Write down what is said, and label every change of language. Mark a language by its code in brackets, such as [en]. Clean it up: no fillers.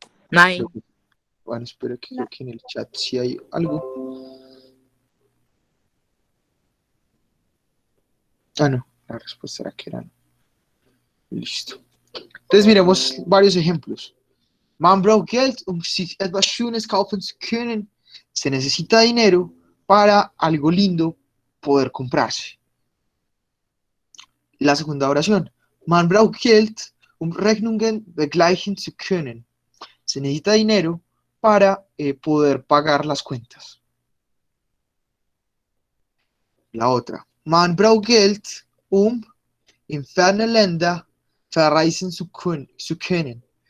[de] Nine. [es] Bueno, espero que creo que en el chat sí hay algo. Ah, no, la respuesta era que era no. Listo. Entonces miremos varios ejemplos. [de] Man braucht Geld, sich etwas Schönes kaufen zu können. [es] Se necesita dinero para algo lindo poder comprarse. La segunda oración. [de] Man braucht Geld, Rechnungen begleichen zu können. [es] Se necesita dinero para poder pagar las cuentas. La otra. [de] Man braucht Geld, in ferne Länder verreisen zu können.